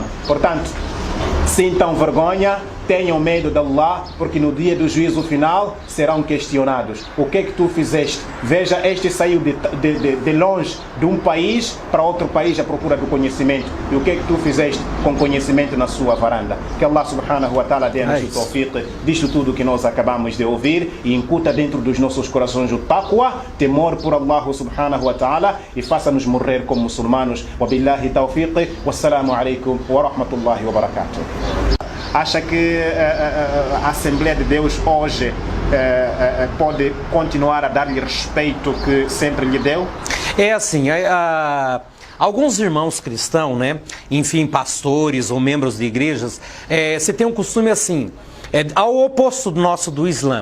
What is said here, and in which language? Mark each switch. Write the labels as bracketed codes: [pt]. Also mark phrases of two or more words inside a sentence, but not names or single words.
[pt] Portanto, sintam vergonha, tenham medo de Allah, porque no dia do juízo final serão questionados. O que é que tu fizeste? Veja, este saiu de longe de um país para outro país à procura do conhecimento. E o que é que tu fizeste com conhecimento na sua varanda? Que Allah [ar] سبحانه وتعالى [pt] dê-nos o tawfiq disto tudo que nós acabamos de ouvir e incuta dentro dos nossos corações o taqwa, temor por Allah [ar] سبحانه وتعالى, [pt] e faça-nos morrer como muçulmanos. [ar] وبالله التوفيق، والسلام عليكم ورحمة الله وبركاته. [pt] Acha que a Assembleia de Deus hoje pode continuar a dar-lhe respeito que sempre lhe deu? É assim, alguns irmãos cristãos, né, enfim, pastores ou membros de igrejas, você tem um costume assim: É ao oposto nosso do Islã.